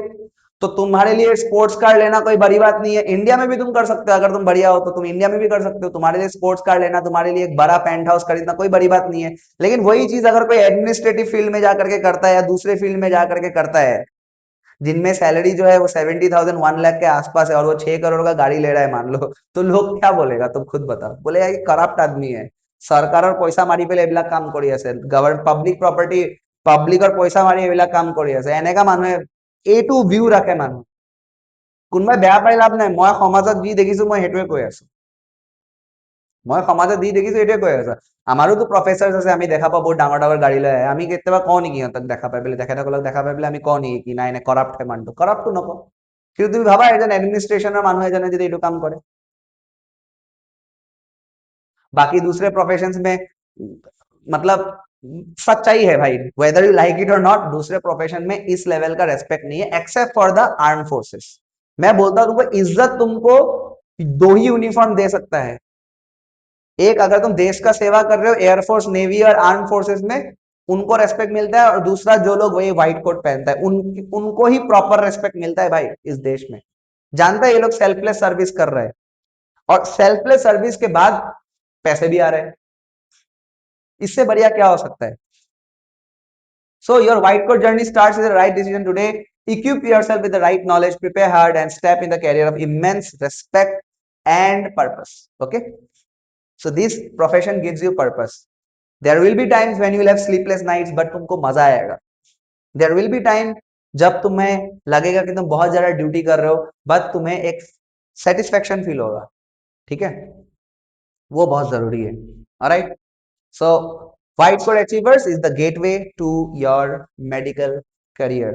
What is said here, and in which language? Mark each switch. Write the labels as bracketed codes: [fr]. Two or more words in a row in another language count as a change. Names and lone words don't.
[hi] तो तुम्हारे लिए [en] sports car [hi] लेना कोई बड़ी बात नहीं है, इंडिया में भी तुम कर सकते हो, अगर तुम बढ़िया हो तो तुम इंडिया में भी कर सकते हो, तुम्हारे लिए [en] sports car [hi] लेना, तुम्हारे लिए एक बड़ा पेंट हाउस खरीदना कोई बड़ी बात नहीं है। लेकिन वही चीज अगर कोई [en] administrative field [hi] में जाकर के करता है, या दूसरे फील्ड में जाकर के करता है, जिनमें सैलरी जो है वो 70,000 1 लाख के आसपास है, और वो 6 करोड़ का गाड़ी ले रहा है मान लो, तो लोग क्या बोलेगा, तुम खुद बताओ, बोलेगा कि करप्ट आदमी है, सरकार [as] পয়সা মাৰি পেলাই এইবিলাক কাম কৰি আছে, গভৰ্ণমেণ্ট পাব্লিক প্ৰপাৰ্টি, পাব্লিকৰ পইচা মাৰি এইবিলাক কাম কৰি আছে, এনেকা মানুহে এইটো ভিউ ৰাখে মানুহ। কোনোবাই বেয়া পাই লাভ নাই, মই সমাজত যি দেখিছো মই সেইটোৱে কৈ আছো, মই সমাজত যি দেখিছো এইটোৱে কৈ আছো। আমাৰোতো প্ৰফেচাৰ আছে, আমি দেখা পাওঁ বহুত ডাঙৰ ডাঙৰ গাড়ী লৈ আহে, আমি কেতিয়াবা কওঁ নেকি সিহঁতক দেখা পাই পেলাই, তেখেতসকলক দেখা পাই পেলাই আমি কওঁ নেকি কি নাই নাই কৰাপ্ট হয় মানুহটো, কৰাপ্টটো নকওঁ। কিন্তু তুমি ভাবা এজন এডমিনিষ্ট্ৰেশ্যনৰ মানুহ এজনে যদি এইটো কাম কৰে। [hi] बाकी दूसरे प्रोफेशंस में मतलब सच्चाई है भाई, [en] whether you like it or not, [hi] दूसरे प्रोफेशन में इस लेवल का रेस्पेक्ट नहीं है [en] except for the arm forces. [hi] मैं बोलता हूं तुमको इज्जत तुमको दो ही यूनिफॉर्म दे सकता है, एक अगर तुम देश का सेवा कर रहे हो एयरफोर्स नेवी और [en] arm forces [hi] में, उनको रेस्पेक्ट मिलता है, और दूसरा जो लोग वही [en] white coat [hi] पहनता है उनको ही [en] proper respect [hi] मिलता है भाई इस देश में। जानता है ये लोग [en] selfless service [hi] कर रहे हैं, और [en] selfless service [hi] के बाद पैसे भी आ रहे हैं, इससे बढ़िया क्या हो सकता है। [en] So your white coat journey starts with the right decision today, equip yourself with the right knowledge, prepare hard and step in the career of immense respect and purpose. Okay, so this profession gives you purpose. There will be times when you will have sleepless nights, but [hi] तुमको मजा आएगा। [en] There will be time [hi] जब तुम्हें लगेगा कि तुम बहुत ज्यादा ड्यूटी कर रहे हो, बट तुम्हें एक सेटिस्फेक्शन फील होगा, ठीक है, वो बहुत जरूरी है। [en] Alright, so White Coat Achievers is the gateway to your medical career.